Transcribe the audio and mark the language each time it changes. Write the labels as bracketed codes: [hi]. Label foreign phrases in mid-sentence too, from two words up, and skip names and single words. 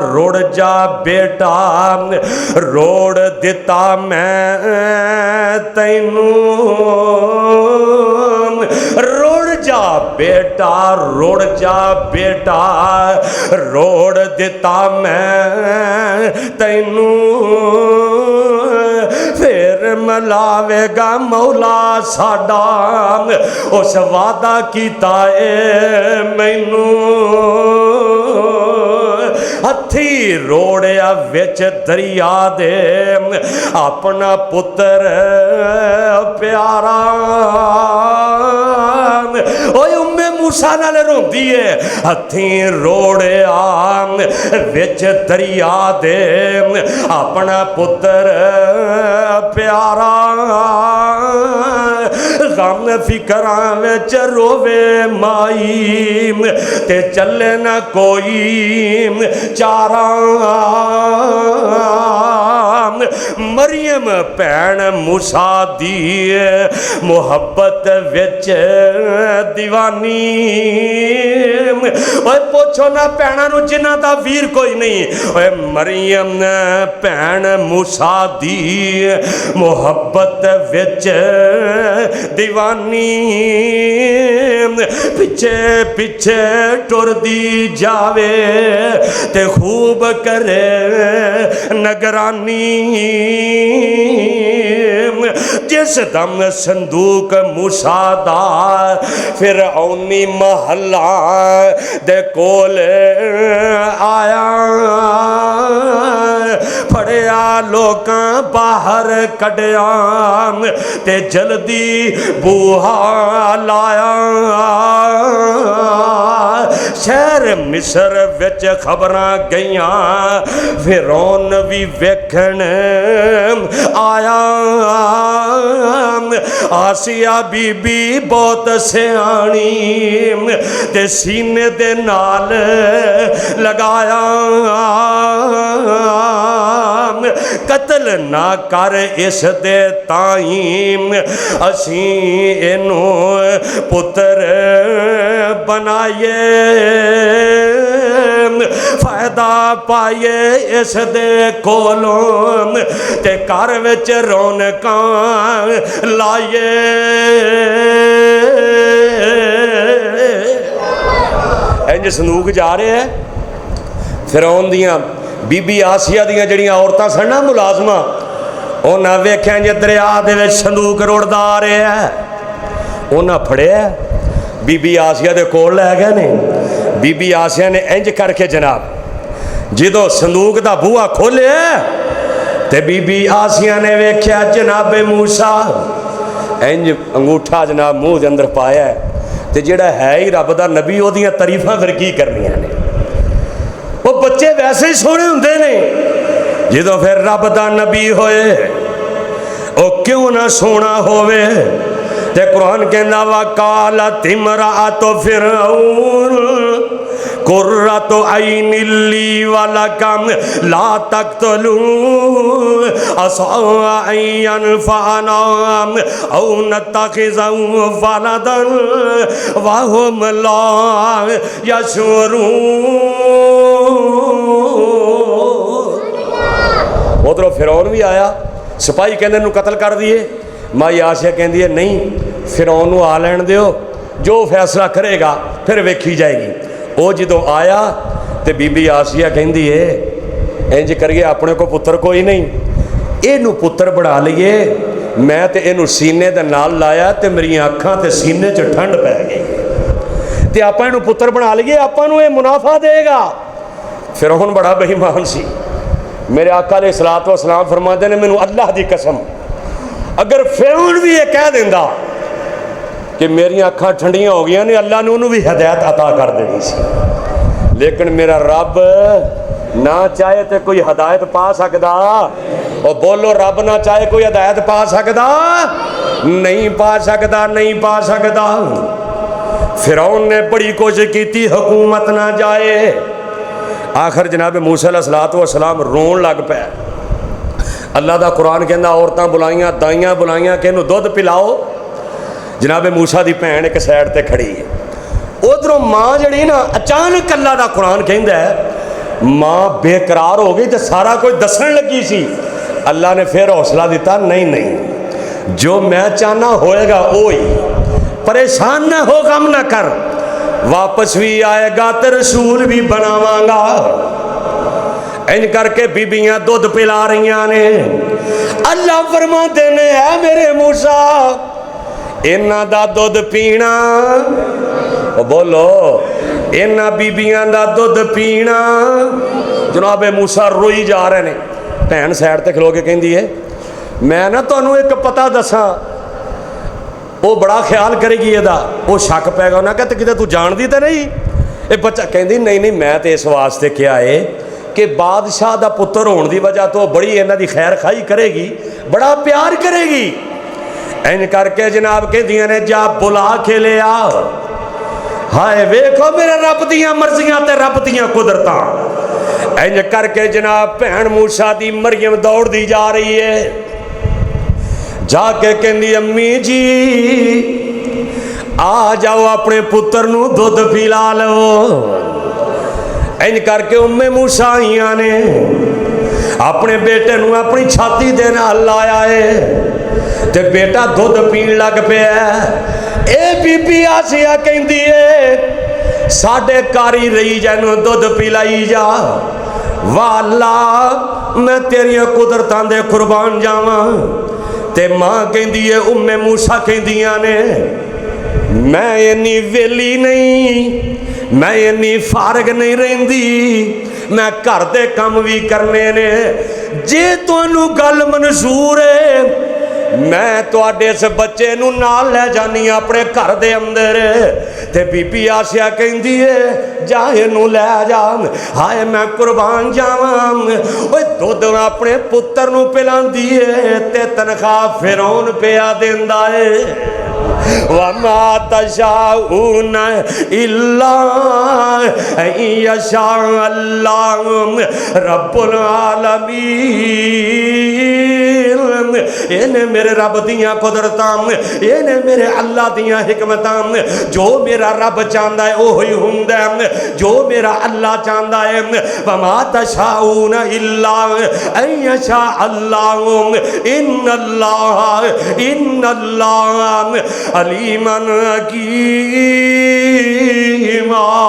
[pa] روڑ دیتا میں تینوں، روڑ جا بیٹا، روڑ دیتا میں تینوں، پھر ملاوے گا مولا ساڈا اس وعدہ کیتا اے مینوں، ہتھی روڑیا وچ دریا دے اپنا پتر پیارا۔ اوے ام موسیٰ نال روندی ہے، ہتھی روڑیا وچ دریا دے اپنا پتر پیارا، غم فکراں وچ روے مائی تے چلے نہ کوئی چارہ۔ مریم بہن موسیٰ دی محبت وچ دیوانی، اوے پوچھو نہ بہناں نو جنہاں دا ویر کوئی نہیں، اوے مریم بہن موسیٰ دی محبت وچ دیوانی، پیچھے پیچھے ٹر دی جاوے تے خوب کرے نگرانی، جس دم صندوق موسیٰ دا فرعونی محلہ دے کول آیا، پھڑیا لوکاں باہر کڈیا تے جلدی بوہا لایا، شہر مصر وچ خبراں گئیاں فرعون بھی ویکھن آیا، آسیہ بی بی بہت سیانی تے سینے دے نال لگایا، قتل نہ کر اس دے تائیں اسیں اینوں پتر بنائیے، فائدہ پائیے اس دے کولوں تے گھر وچ رونقاں لائیے۔ انج صندوق جا رہے ہیں، فرعون دیاں بی بی آسیہ دیاں جڑیاں عورتاں سن نا ملازمہ، انہاں ویکھیا جے دریا دے وچ صندوق رڑدا آ رہا ہے، انہاں پھڑیا بی بی آسیہ دے کول لے گئے نے۔ بی بی آسیہ نے انج کر کے جناب جدو صندوق دا بوہا کھولے تے بی بی آسیہ نے ویکھیا جناب موسیٰ انج انگوٹھا جناب منہ دے اندر پایا ہے تے جڑا ہے ہی رب دا نبی او دیاں تعریفاں پھر کی کرنیاں نے، وہ بچے ویسے ہی سونے ہوندے نے، جدو پھر رب دا نبی ہوئے او کیوں نہ سونا ہوئے، تے قرآن کہندا [ar] وقالت امرأۃ فرعون قرۃ عین لی ولکم لا تقتلوا عسى ان ينفعنا او نتخذه ولدا وهم لا يشعرون۔ [pa] ادھروں فرعون بھی آیا، سپاہی کہندے نو قتل کر دیے، مائی آسیہ کہندی ہے نہیں فرعون نو آ لین دیو، جو فیصلہ کرے گا پھر ویکھی جائے گی۔ وہ جدوں آیا تے بی بی آسیہ کہندی ہے انج کریے اپنے کو پتر کوئی نہیں، اینو پتر بنا لیے، میں تے اینو سینے دے نال لایا تے میری اکھاں تے سینے چ ٹھنڈ پہ گئی تے آپاں اینو پتر بنا لیے، آپاں نو اے منافع دے گا۔ فرعون بڑا بے ایمان سی۔ میرے آقا [ar] علیہ الصلوۃ والسلام [ur] فرماتے ہیں [pa] مینوں اللہ دی قسم اگر فرعون بھی یہ کہہ دیندا کہ میری اکھاں ٹھنڈیاں ہو گیا نے، اللہ نے انہوں بھی ہدایت عطا کر دینی سی، لیکن میرا رب نہ چاہے تو کوئی ہدایت پا سکدا؟ اور بولو رب نہ چاہے کوئی ہدایت پا سکدا؟ نہیں پا سکدا، نہیں پا سکدا۔ فرعون [ur] نے بڑی کوشش کی تھی حکومت نہ جائے، [pa] آخر جناب موسیٰ [ar] علیہ السلام [pa] رون لگ پے۔ اللہ دا قرآن کہندا عورتاں بلائیاں، دائیاں بلائیاں کہ انہوں دودھ پلاؤ، جناب موسیٰ دی بھین ایک سائڈ تے کھڑی ہے، ادھروں ماں جڑی نا اچانک اللہ دا قرآن کہندا ہے ماں بے قرار ہو گئی تے سارا کوئی دسن لگی سی، اللہ نے پھر حوصلہ دیتا نہیں نہیں جو میں چاہنا ہوئے گا وہی، پریشان نہ ہو غم نہ کر، واپس بھی آئے گا تے رسول بھی بناواں گا۔ ان کر کے بیبیاں دودھ پلا رہیاں نے، اللہ فرماتے نے اے میرے موسیٰ انہاں دا دودھ پینا، بولو انہاں بیبیاں دا دودھ پینا۔ جناب موسیٰ روئی جا رہے نے، بہن سائڈ تے کھلو کے کہندی ہے میں نا تانوں ایک پتہ دساں، وہ بڑا خیال کرے گی یہ وہ شک پے گا، انہاں کہتے کتے تو جان دی تے نہیں؟ یہ بچہ کہندی نہیں نہیں میں تے اس واسطے کیا ہے کہ بادشاہ دا پتر ہون دی وجہ تو بڑی انہاں دی خیر خائی کرے گی، بڑا پیار کرے گی۔ این کر کے جناب کہ دیاں نے جا بلا کے لے آ، ہائے ویکھو میرے رب دیاں مرضیاں تے رب دیاں قدرتاں۔ این کر کے جناب بہن موسیٰ دی مریم دوڑ دی جا رہی ہے، جا کے کہندی امی جی آ جاؤ اپنے پتر نو دودھ پلا لو۔ این کر کے موسیٰ آئیاں نے اپنے بیٹے نو اپنی چھاتی دے نال لایا ہے تے بیٹا دودھ پین لگ پیا۔ اے بی بی آسیہ کہندی ہے ساڈے کاری رہی جانو دودھ پلائی جا، واہ اللہ میں تیری قدرتاں دے قربان جاواں۔ تے ماں کہندی ہے موسیٰ کہندیاں نے میں انی ویلی نہیں، میں انی فارغ نہیں رہندی، میں گھر دے کم بھی کرنے نے، جے تانوں گل منظور ہے میں تواڈے اس بچے نو نال لے جانی اپنے گھر دے اندر۔ تے بی بی آسیہ کہندی ہے جا اینو لے جا، ہائے میں قربان جاواں۔ اوے دودھ اپنے پتر نو پلاندی ہے تے تنخواہ فرعون پیا دیندا ہے۔ [ar] وَمَا تَشَاءُونَ إِلَّا أَن يَشَاءَ اللَّهُ رَبُّ الْعَالَمِينَ۔ [pa] اینے میرے رب دیاں قدرتاں، اینے میرے اللہ دیاں حکمتاں، جو میرا رب چاہندا ہے وہی ہوندا ہے، جو میرا اللہ چاہندا ہے۔ [ar] وَمَا تَشَاءُونَ إِلَّا أَن يَشَاءَ اللَّهُ إِنَّ اللَّهَ علیمن حکیما۔